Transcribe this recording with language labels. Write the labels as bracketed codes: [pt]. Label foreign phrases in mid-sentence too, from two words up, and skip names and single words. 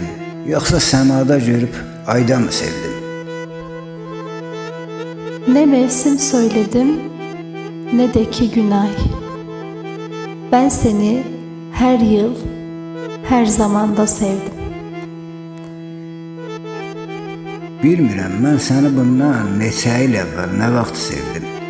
[az] Yoxsa səmada görüb ayda mı sevdim? [tr] Ne mevsim söyledim, ne de ki gün ay. Ben seni her yıl, her zamanda sevdim. [az] Bilmirəm, mən səni bundan neçə il əvvəl nə vaxt sevdim.